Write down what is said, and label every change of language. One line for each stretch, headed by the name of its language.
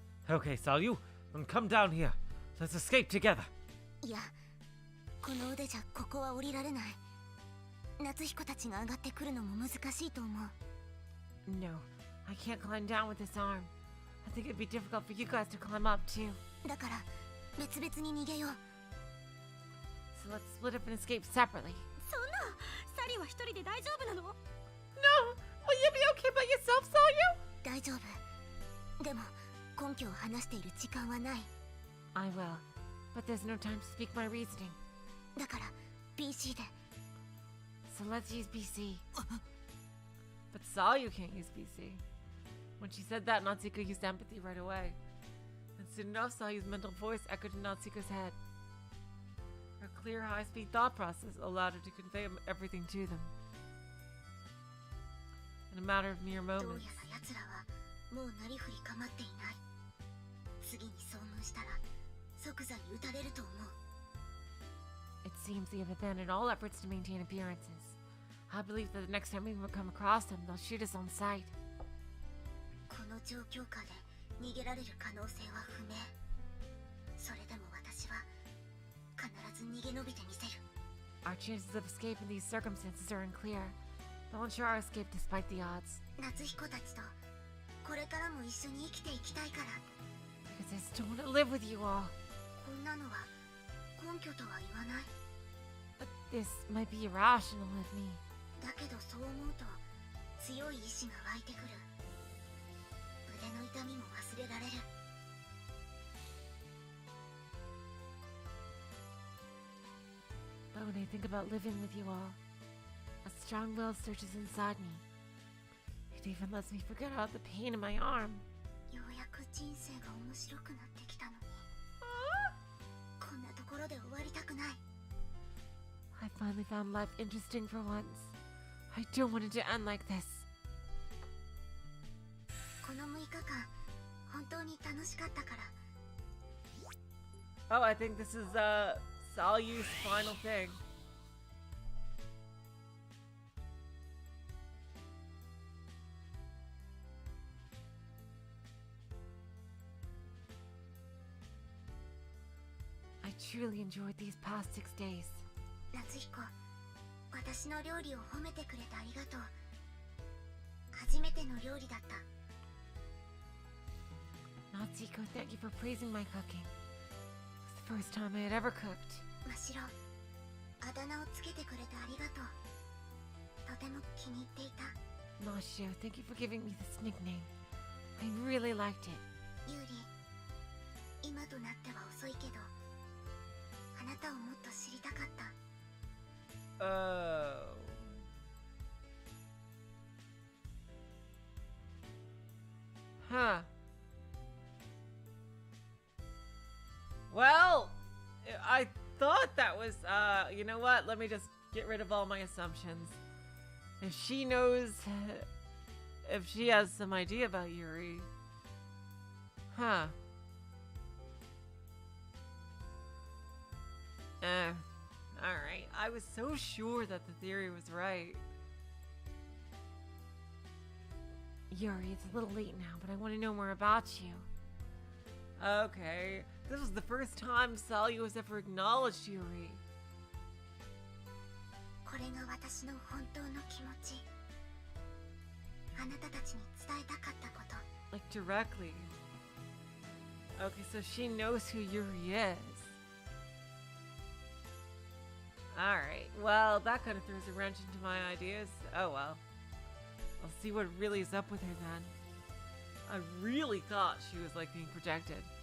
English: Okay, Salyu, then come down here. Let's escape together.
Japanese: いや、この腕じゃここは降りられない。夏彦たちが上がってくるのも難しいと思う。
English: No, I can't climb down with this arm. I think it'd be difficult for you guys to climb up too.
Japanese: だから別々に逃げよう。
English: So let's split up and escape separately.
Japanese: そんな、サリは一人で大丈夫なの？
English: No, will you be okay by yourself, Salyu?
Japanese: 大丈夫。でも根拠を話している時間はない。
English: I will, but there's no time to speak my reasoning.
Japanese: だから PC で。
English: So let's use PC. But Salyu can't use PC. When she said that, Natsuko used empathy right away. And soon enough, Salyu's mental voice echoed in Natsuko's head. Her clear, high-speed thought process allowed her to convey everything to them. In a matter of mere
Japanese: どうや
English: moments.
Japanese: ら奴らはもうなりふり構っていない。次に遭遇したら即座に撃たれると思う。
English: It seems they have abandoned all efforts to maintain appearances. I believe that the next time we come across them, they'll shoot us on sight.
Japanese: この状況下で逃げられる可能性は不明。それでも私は必ず逃げ延びてみせる。
English: Our chances of escape in these circumstances are unclear. They'll ensure our escape despite the odds.
Japanese: 夏彦たちとこれからも一緒に生きていきたいから。
English: Because I still want to live with you all.
Japanese: こんなのは根拠とは言わない。
English: But this might be irrational of me.
Japanese: だけどそう思うと強い意志が湧いてくる。腕の痛みも忘れられる。
English: But when I think about living with you all, a strong will surges inside me. It even lets me forget about the pain in my arm.
Japanese: ようやく人生が面白くなってきたのに。こんなところで終わりたくない。
English: I finally found life interesting for once. I don't want it to end like this.
Japanese: この6日間本当に楽しかったから。
English: Oh, I think this is Salyu's final thing. I truly enjoyed these past 6 days.
Japanese: 夏彦、私の料理を褒めてくれてありがとう。初めての料理だった。
English: Natsuko, thank you for praising my cooking. It was the first time I had ever cooked.
Japanese: 真白、あだ名をつけてくれてありがとう。とても気に入っていた。
English: Mashio, thank you for giving me this nickname. I really liked it.
Japanese: ユーリ、今となっては遅いけど、あなたをもっと知りたかった。
English: Oh. Huh. Well, I thought that was, you know what? Let me just get rid of all my assumptions. If she knows, if she has some idea about Yuri. Huh. Alright. I was so sure that the theory was right. Yuri, it's a little late now, but I want to know more about you. Okay. This was the first time Salyu has ever acknowledged Yuri.
Japanese: これが私の本当の気持ち。あなたたちに伝えたかったこと。
English: Like directly. Okay, so she knows who Yuri is. Alright, well, that kind of throws a wrench into my ideas. Oh well. I'll see what really is up with her then. I really thought she was like being projected.